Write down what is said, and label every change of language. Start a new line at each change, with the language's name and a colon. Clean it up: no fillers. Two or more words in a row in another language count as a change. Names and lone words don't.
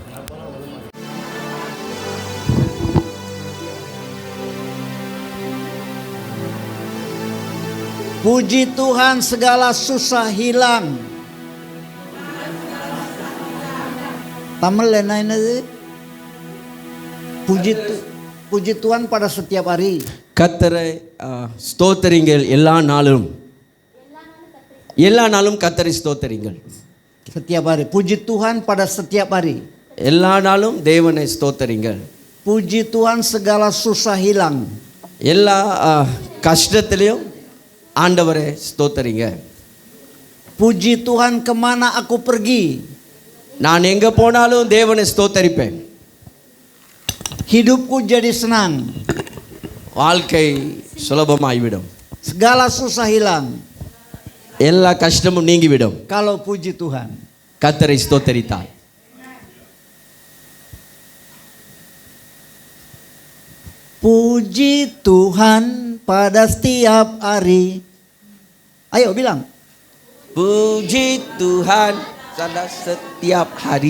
Indonesian: Puji Tuhan segala susah hilang. Tamil lain itu. Puji Tuhan pada setiap hari.
Tamil: கர்த்தரை ஸ்தோத்திரிங்கள் எல்லா நாளும் கர்த்தரை ஸ்தோத்திரிங்கள்.
Indonesian: Setiap hari. Puji Tuhan pada setiap hari.
Tamil: எல்லா நாளும் தேவனை ஸ்தோத்திரிங்கள்.
Indonesian: Puji Tuhan segala susah hilang.
Tamil: எல்லா கஷ்டத்திலையும் ஆண்டவரை ஸ்தோத்திரிங்க.
Indonesian: Puji Tuhan kemana aku pergi.
Tamil: நான் எங்க போனாலும் தேவனை ஸ்தோத்தரிப்பேன்.
Indonesian: Hidupku jadi senang.
Tamil: வாழ்க்கை சுலபமாகிவிடும்.
Indonesian: Segala susah hilang.
Tamil: எல்லா கஷ்டமும் நீங்கிவிடும்.
Indonesian: Kalau puji Tuhan.
Tamil: கர்த்தரை ஸ்தோத்தரித்தால்.
Indonesian: Puji Tuhan pada setiap hari. Ayo bilang. Puji Tuhan pada setiap hari.